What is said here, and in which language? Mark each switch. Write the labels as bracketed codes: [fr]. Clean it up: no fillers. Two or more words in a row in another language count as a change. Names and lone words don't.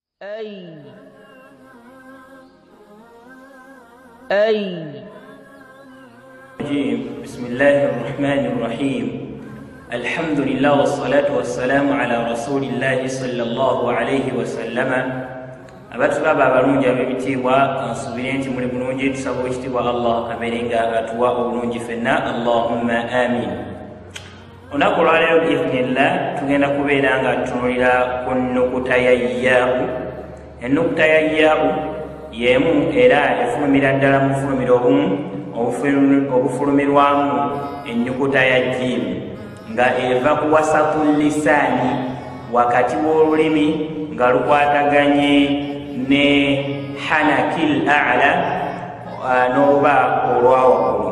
[ar] أي أي بسم الله الرحمن الرحيم. الحمد لله والصلاة والسلام على رسول الله صلى الله عليه وسلم. [lg] abatulaba abalungi ab'ebitiibwa kansubire nti muli bulungi, tusaba ekitiibwa Allah abeerenga atuwa obulungi fenna, [ar] اللهم آمين. [lg] Olunaku olwaleero biidhnillah tugenda kubeera nga tutunulira ku nnukuta ya yaa'u. Ennukuta ya yaa'u y'emu era efulumira ddala mu bufulumiro obumu obufulumirwamu ennyukuta ya jiimu, nga eva ku [ar] وسط اللسان, [lg] wakati w'olulimi nga lukwataganye ne [ar] الحنك الأعلى [lg] n'oluba olwawaggulu.